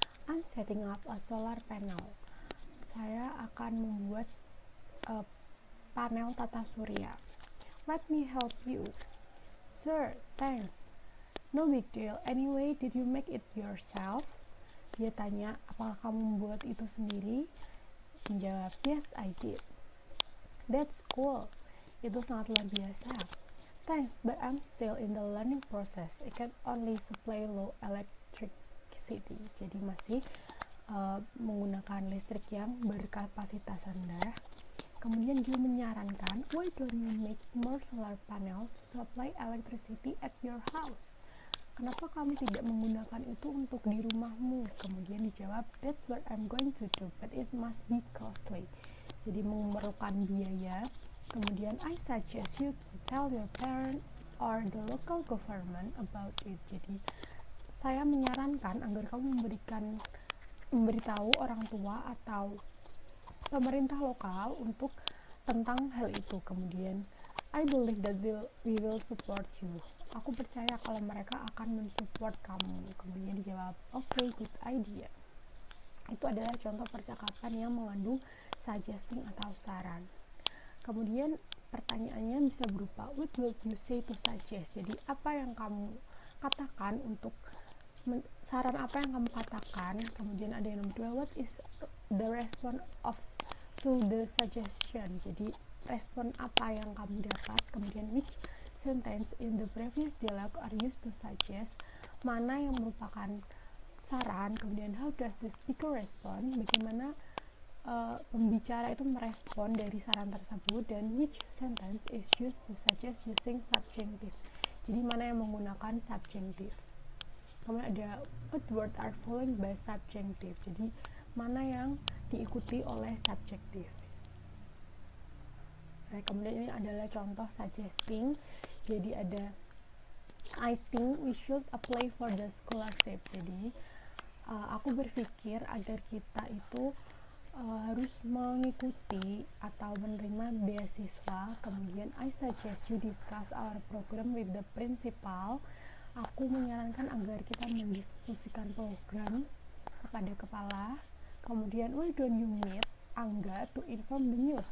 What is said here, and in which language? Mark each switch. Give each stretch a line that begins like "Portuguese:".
English: I'm setting up a solar panel.
Indonesian: Saya akan membuat panel tata surya.
English: Let me help you. Sure, thanks. No big deal. Anyway, did you make it yourself?
Indonesian: Dia tanya, apakah kamu membuat itu sendiri? Menjawab,
English: yes, I did. That's cool.
Indonesian: Itu sangat luar biasa.
English: Thanks, but I'm still in the learning process. I can only supply low electricity.
Indonesian: Jadi masih menggunakan listrik yang berkapasitas rendah. Kemudian dia menyarankan,
English: why don't you make more solar panels to supply electricity at your house?
Indonesian: Kenapa kamu tidak menggunakan itu untuk di rumahmu? Kemudian dijawab,
English: that's what I'm going to do, but it must be costly.
Indonesian: Jadi memerlukan biaya. Kemudian
English: I suggest you to tell your parent or the local government about it.
Indonesian: Jadi saya menyarankan agar kamu memberitahu orang tua atau pemerintah lokal untuk tentang hal itu. Kemudian
English: I believe that we will support you.
Indonesian: Aku percaya kalau mereka akan mensupport kamu. Kemudian dijawab,
English: okay, good idea.
Indonesian: Itu adalah contoh percakapan yang mengandung suggesting atau saran. Kemudian pertanyaannya bisa berupa
English: what would you say to suggest?
Indonesian: Jadi apa yang kamu katakan untuk saran apa yang kamu katakan? Kemudian ada yang kedua,
English: what is the response to the suggestion?
Indonesian: Jadi respon apa yang kamu dapat? Kemudian
English: which sentence in the previous dialogue are used to suggest?
Indonesian: Mana yang merupakan saran? Kemudian
English: how does the speaker respond?
Indonesian: Bagaimana pembicara itu merespon dari saran tersebut, dan
English: which sentence is used to suggest using subjunctive.
Indonesian: Jadi mana yang menggunakan subjunctive. Kemudian ada
English: what word are followed by subjunctive.
Indonesian: Jadi mana yang diikuti oleh subjective. Nah, kemudian ini adalah contoh suggesting. Jadi ada
English: I think we should apply for the scholarship.
Indonesian: Jadi aku berpikir agar kita itu harus mengikuti atau menerima beasiswa. Kemudian
English: I suggest you discuss our program with the principal.
Indonesian: Aku menyarankan agar kita mendiskusikan program kepada kepala. Kemudian
English: why don't you meet Angga to inform the news?